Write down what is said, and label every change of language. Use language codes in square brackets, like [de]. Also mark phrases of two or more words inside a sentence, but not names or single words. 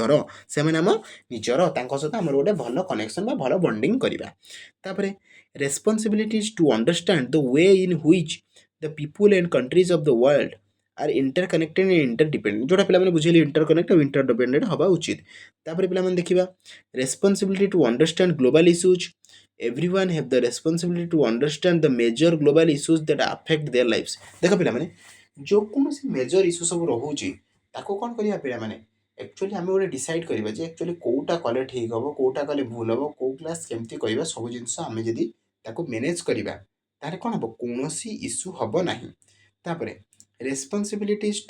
[or] ନିଜର ତାଙ୍କ ସହିତ ଆମର ଗୋଟେ ଭଲ କନେକ୍ସନ୍ ବା ଭଲ ବଣ୍ଡିଂ କରିବା ତାପରେ [en] responsibilities to understand the way in which the people and countries of the world are interconnected and interdependent [or] ଯେଉଁଟା ପିଲାମାନେ ବୁଝେଇଲେ ଇଣ୍ଟରକନେକ୍ଟ ଆଉ ଇଣ୍ଟରଡିପେଣ୍ଡେଣ୍ଟ ହେବା ଉଚିତ ତାପରେ ପିଲାମାନେ ଦେଖିବା [en] responsibility to understand global issues everyone have the responsibility to understand the major global issues that affect their lives [or] ଦେଖ ପିଲାମାନେ जो କୌଣସି ମେଜର ଇସ୍ୟୁ ସବୁ ରହୁଛି ତାକୁ କ'ଣ କରିବା ପିଲାମାନେ ଆକ୍ଚୁଆଲି ଆମେ ଗୋଟେ ଡିସାଇଡ୍ କରିବା ଯେ ଆକ୍ଚୁଆଲି କେଉଁଟା କଲେ ଠିକ୍ ହେବ କେଉଁଟା କଲେ ଭୁଲ ହେବ କେଉଁ କ୍ଲାସ୍ କେମିତି କରିବା ସବୁ ଜିନିଷ ଆମେ ଯଦି ତାକୁ ମ୍ୟାନେଜ୍ କରିବା ତାହେଲେ କ'ଣ ହେବ କୌଣସି ଇସ୍ୟୁ ହେବ ନାହିଁ ତାପରେ [en] responsibilities to